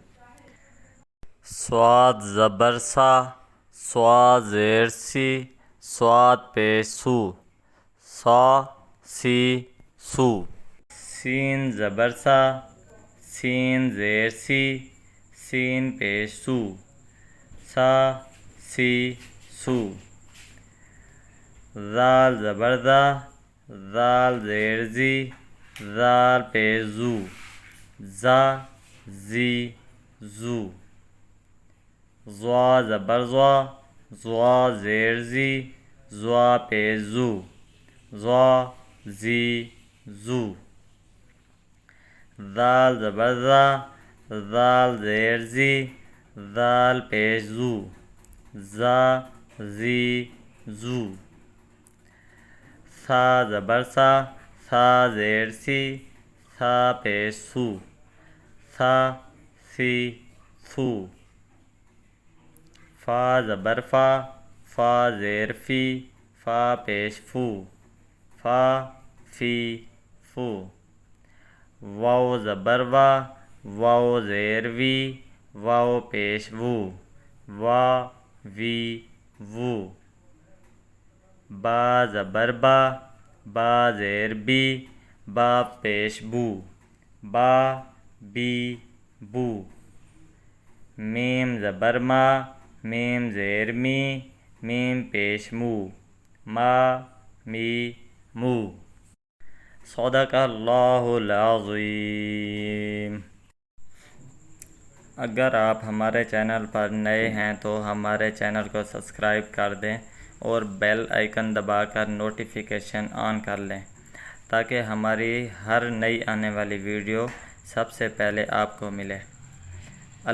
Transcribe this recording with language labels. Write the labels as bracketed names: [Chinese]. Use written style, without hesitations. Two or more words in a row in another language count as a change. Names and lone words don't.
[Urdu] صاد زبر سا، صا زیر سی، صاد پیش سو، صا سی سو۔ سین زبر سا، سین زیر سی، سین پیش سو، سا سی سو۔ ذال زبر ذا، ذال زیر زی، ذال پیش زو، زا زی زو۔ ضا زبر ضا، ضا زیر زی، ضا پیش زو، ضا زی زو۔ ذال زبر ذا، ذال زیر زی، ذال پیش زو، زا زی زو، سا زبر سا، سا زیر سی، سا پیش سو، سا سی سو، فا زبر فا، فا زیر فی، فا پیش فو، فا فی فو، واو زبر وا، واو زیر وی، واو پیش وو، وا وی وو، با زبر با، با زیر بی، با پیش بو، با بی بو، میم زبر ما، میم زیر می، میم پیش مو، ما می مو۔ [Arabic] صدق اللہ العظیم۔ [Urdu] اگر آپ ہمارے چینل پر نئے ہیں تو ہمارے چینل کو سبسکرائب کر دیں اور [English] bell icon [Urdu] دبا کر [English] notification on [Urdu] کر لیں تاکہ ہماری ہر نئی آنے والی ویڈیو سب سے پہلے آپ کو ملے۔